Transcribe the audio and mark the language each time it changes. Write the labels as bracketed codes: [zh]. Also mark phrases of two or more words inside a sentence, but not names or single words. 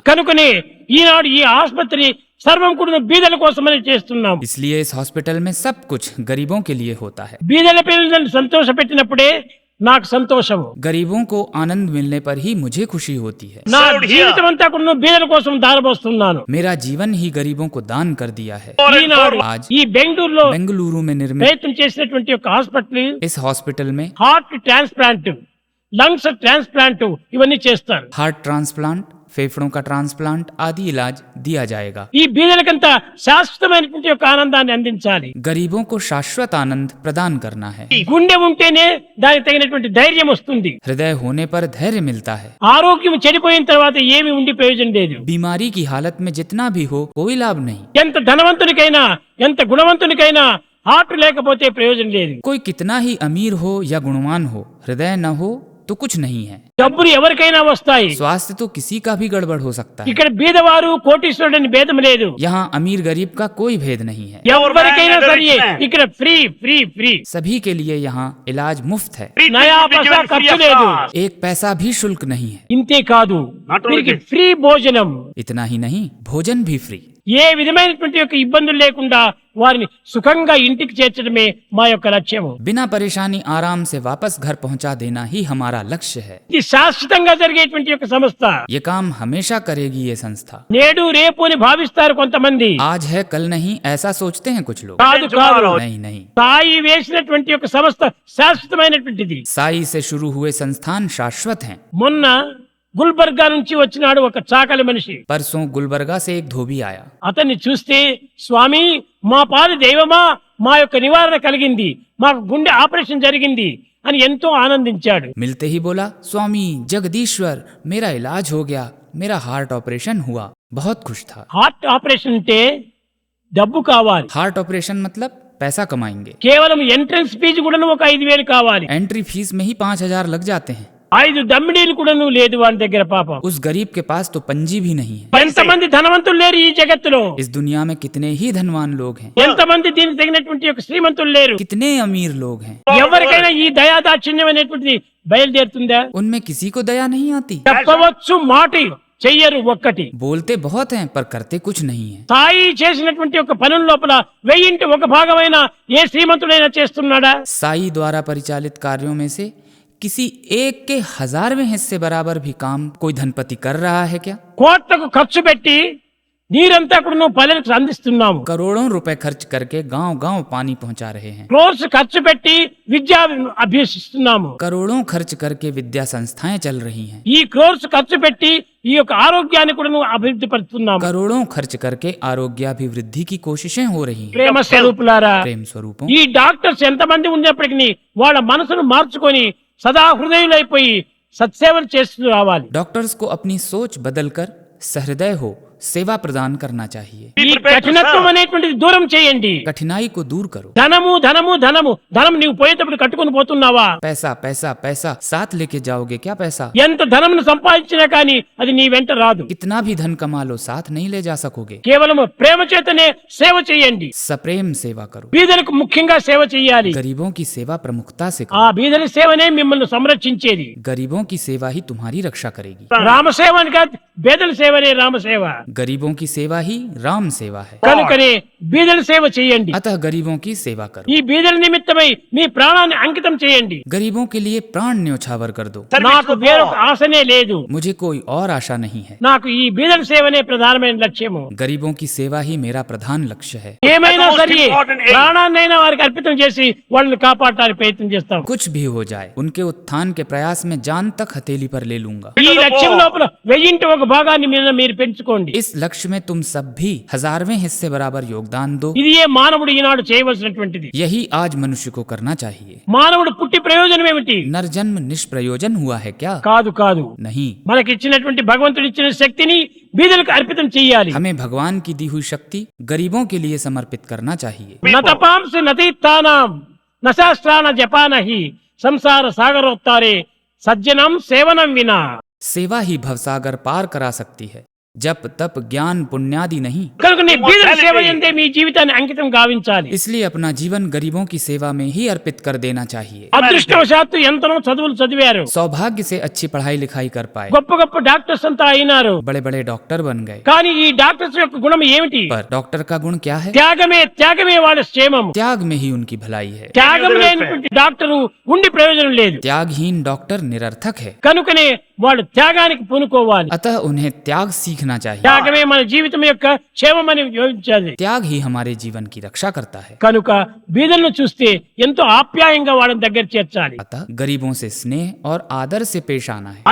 [te] కనుకనే ఈనాడు ఈ ఆసుపత్రి సర్వం కూడా బీదల కోసమని చేస్తున్నాం. [hi] इसलिए इस हॉस्पिटल में सब कुछ गरीबों के लिए होता है। [te] బీదల పిల్లలను సంతోష పెట్టినప్పుడే నాకు సంతోషము. [hi] गरीबों को आनंद मिलने पर ही मुझे खुशी होती है। [te] నా జీవితం అంతా కూడా బీదల కోసం దారబోస్తున్నాను. [hi] मेरा जीवन ही गरीबों को दान कर दिया है। [te] ఈనాడు [hi] आज [te] ఈ బెంగళూరులో [hi] बेंगलुरु में निर्मित [te] ప్రయత్నం చేసినటువంటి ఒక హాస్పిటల్ [hi] इस हॉस्पिटल में [en] heart transplant, lungs transplant [te] ఇవన్నీ చేస్తారు. [en] heart transplant, [hi] फेफड़ों का ट्रांसप्लांट आदि इलाज दिया जाएगा। [te] ఈ బీదలకంతా శాశ్వతమైనటువంటి యొక్క ఆనందాన్ని అందించాలి. [hi] गरीबों को शाश्वत आनंद प्रदान करना है। [te] గుండె ఉంటేనే దానికి తగినటువంటి ధైర్యం వస్తుంది. [hi] हृदय होने पर धैर्य मिलता है। [te] ఆరోగ్యం చెడిపోయిన తర్వాత ఏమి ఉండి ప్రయోజనం లేదు. [hi] बीमारी की हालत में जितना भी हो कोई लाभ नहीं। [te] ఎంత ధనవంతునికైనా ఎంత గుణవంతునికైనా హార్ట్ లేకపోతే ప్రయోజనం లేదు. [hi] कोई कितना ही अमीर हो या गुणवान हो, हृदय न हो तो कुछ नहीं है. [te] డబ్బులు ఎవరికైనా వస్తాయి. [hi] स्वास्थ्य तो किसी का भी गड़बड़ हो सकता है. [te] ఇక్కడ బీదవారు కోటీశ్వరుడని భేదం లేదు. [hi] यहाँ अमीर गरीब का कोई भेद नहीं है. [te] ఎవరికైనా సరే ఇక్కడ [en] free free free. [hi] सभी के लिए यहाँ इलाज मुफ्त है. नया पैसा [te] ఖర్చు లేదు. [hi] एक पैसा भी शुल्क नहीं है. [te] ఇంతే కాదు, వీరికి ఫ్రీ భోజనం. [hi] इतना ही नहीं, भोजन भी फ्री. [te] ఏ విధమైనటువంటి యొక్క ఇబ్బందులు లేకుండా వారిని సుఖంగా ఇంటికి చేర్చడమే మా యొక్క లక్ష్యము. [hi] बिना परेशानी आराम से वापस घर पहुंचा देना ही हमारा लक्ष्य है. [te] ఇది శాశ్వతంగా జరిగేటువంటి యొక్క సంస్థ. [hi] ये काम हमेशा करेगी ये संस्था. [te] నేడు రేపు అని భావిస్తారు కొంతమంది. [hi] आज है कल नहीं ऐसा सोचते हैं कुछ लोग. [te] కాదు కాదు, [hi] नहीं नहीं, [te] సాయి వేసినటువంటి యొక్క సంస్థ శాశ్వతమైనటువంటిది. [hi] साई से शुरू हुए संस्थान शाश्वत हैं. [te] మొన్న గుల్బర్గా నుంచి వచ్చినాడు ఒక చాకలి మనిషి. [hi] परसों गुलबर्गा से एक धोबी आया. [te] అతన్ని చూస్తే, స్వామి మా పాలి దైవమా, మా యొక్క నివారణ కలిగింది, మాకు గుండె ఆపరేషన్ జరిగింది అని ఎంతో ఆనందించాడు. [hi] मिलते ही बोला, स्वामी जगदीश्वर मेरा इलाज हो गया, मेरा [en] heart operation [hi] हुआ. बहुत खुश था. [en] heart operation [te] అంటే డబ్బు కావాలి. [en] heart operation [hi] मतलब पैसा कमाएंगे. [te] కేవలం [en] entrance fee [te] కూడా ఒక 5,000 కావాలి. [en] entry fees [hi] में ही 5,000 लग जाते हैं. [te] 5 దమ్మిడీలు కూడా లేదు వాని దగ్గర. పాపం, [hi] उस गरीब के पास तो पंजी भी नहीं है. [te] ఎంతమంది ధనవంతులు లేరు ఈ జగత్తులో. [hi] इस दुनिया में कितने ही धनवान लोग हैं, [te] ఎంతమంది దీనికి తగినటువంటి యొక్క శ్రీమంతులు లేరు. [hi] कितने अमीर लोग हैं. [te] ఎవరికైనా ఈ దయాదాక్షిణ్యం అనేటువంటిది బయలుదేరుతుందా? [hi] उनमें किसी को दया नहीं आती. [te] చెప్పవచ్చు మాట, చెయ్యరు ఒక్కటి. [hi] बोलते बहुत हैं पर करते कुछ नहीं है. [te] సాయి చేసినటువంటి ఒక పనుల లోపల 1000 ఒక భాగమైన ఏ శ్రీమంతుడైనా చేస్తున్నాడా? [hi] साई द्वारा परिचालित कार्यों में से किसी एक के 1000वें हिस्से बराबर भी काम कोई धनपति कर रहा है क्या? [te] కోట్లకు ఖర్చు పెట్టి నీరంతా కూడా నువ్వు పల్లెలకు అందిస్తున్నాము. [hi] करोड़ों रुपए खर्च करके गांव गांव पानी पहुंचा रहे हैं. [te] క్రోర్స్ ఖర్చు పెట్టి విద్య అభ్యసిస్తున్నాము. [hi] करोड़ों खर्च करके विद्या संस्थाएं चल रही हैं. [te] ఈ క్రోర్స్ ఖర్చు పెట్టి ఈ యొక్క ఆరోగ్యాన్ని కూడా నువ్వు అభివృద్ధి పరుస్తున్నాము. [hi] करोड़ों खर्च करके आरोग्याभिवृद्धि की कोशिशें हो रही हैं. [te] ప్రేమ స్వరూపులారా, [hi] प्रेम स्वरूपों, [te] ఈ డాక్టర్స్ ఎంతమంది ఉన్నప్పటికీ వాళ్ళ మనసును మార్చుకొని సదా హృదయులైపోయి సత్సేవలు చేస్తూ రావాలి. [hi] डॉक्टर्स को अपनी सोच बदलकर सहृदय हो सेवा प्रदान करना चाहिए. [te] ఈ కఠినత్వం అనేటువంటిది దూరం చేయండి. [hi] कठिनाई को दूर करो. [te] ధనము ధనము ధనము ధనం నీవు పోయేటప్పుడు కట్టుకొని పోతున్నావా? [hi] पैसा पैसा पैसा साथ लेके जाओगे क्या? पैसा [te] ఎంత ధనమును సంపాదించినా కానీ అది నీ వెంట రాదు. [hi] कितना भी धन कमा लो साथ नहीं ले जा सकोगे. [te] కేవలం ప్రేమ చేతనే సేవ చేయండి. [hi] सप्रेम सेवा करो. [te] బీదలకు ముఖ్యంగా సేవ చేయాలి. [hi] गरीबों की सेवा प्रमुखता से ఆ करो. [te] బీదల సేవనే మిమ్మల్ని సంరక్షించేది. [hi] गरीबों की सेवा ही तुम्हारी रक्षा करेगी. [te] రామసేవ అని కాదు, బీదల సేవనే రామసేవ. [hi] गरीबों की सेवा ही राम सेवा है. [te] కనుకనే బీదల సేవ చేయండి. [hi] अतः गरीबों की सेवा करो. [te] ఈ బీదల నిమిత్తమై మీ ప్రాణాన్ని అంకితం చేయండి. [hi] गरीबों के लिए प्राण न्योछावर कर दो. [te] నాకు వేరొక ఆశనే లేదు. [hi] मुझे कोई और आशा नहीं है. [te] నాకు ఈ బీదల సేవనే ప్రధానమైన లక్ష్యము. [hi] गरीबों की सेवा ही मेरा प्रधान लक्ष्य है. [te] ఏమైనా సరే ప్రాణాన్నైనా వారికి అర్పితం చేసి వాళ్ళని కాపాడటానికి ప్రయత్నం చేస్తాం. [hi] कुछ भी हो जाए उनके उत्थान के प्रयास में जान तक हथेली पर ले लूंगा. [te] ఈ లక్ష్యం లోపల 1000 ఒక భాగాన్ని మీరు పెంచుకోండి. [hi] इस लक्ष्य में तुम सब भी 1000वें हिस्से बराबर योगदान दो. [te] ఇది ఏ మానవుడు ఈనాడు చేయవలసినటువంటిది. [hi] यही आज मनुष्य को करना चाहिए. [te] మానవుడు పుట్టి ప్రయోజనం ఏమిటి? [hi] नरजन्म निष्प्रयोजन हुआ है क्या? [te] కాదు కాదు, [hi] नहीं. [te] మనకి ఇచ్చినటువంటి భగవంతుడు ఇచ్చిన శక్తిని బీదలకు అర్పితం చేయాలి. [hi] हमें भगवान की दी हुई शक्ति गरीबों के लिए समर्पित करना चाहिए. [sa] నతపాంస నతీత్తానాం నశాస్త్రాన జపానహి సంసార సాగరోత్తారే సజ్జనం సేవనం వినా. [hi] सेवा ही भवसागर पार करा सकती है. जप तप ज्ञान पुण्यादि नहीं. [te] కనుక నీ బీదల సేవ యందే మీ జీవితాన్ని అంకితం గావించాలి. [hi] इसलिए अपना जीवन गरीबों की सेवा में ही अर्पित कर देना चाहिए. [te] అదృష్టవశాత్తు ఎంతనో చదువులు చదివారు, [hi] सौभाग्य से अच्छी पढ़ाई लिखाई कर पाए, [te] గొప్ప గొప్ప డాక్టర్స్ అంతా అయినారు. [hi] बड़े बड़े डॉक्टर बन गए. [te] కానీ ఈ డాక్టర్స్ యొక్క గుణం ఏమిటి? [hi] पर डॉक्टर का गुण क्या है? [te] త్యాగమే త్యాగమే వాళ్ళ క్షేమం. [hi] त्याग में ही उनकी भलाई है. [te] త్యాగం లేనటువంటి డాక్టరు ఉండి ప్రయోజనం లేదు. [hi] त्यागहीन डॉक्टर निरर्थक है. [te] కనుకనే వాళ్ళు త్యాగానికి పూనుకోవాలి. [hi] अतः उन्हें त्याग सीखना चाहिए. [te] త్యాగమే మన జీవితం యొక్క క్షేమమని యోచించాలి. [hi] त्याग ही हमारे जीवन की रक्षा करता है. [te] కనుక బీదలను చూస్తే ఎంతో ఆప్యాయంగా వాళ్ళని దగ్గర చేర్చాలి. [hi] अतः गरीबों से स्नेह और आदर से पेश आना है.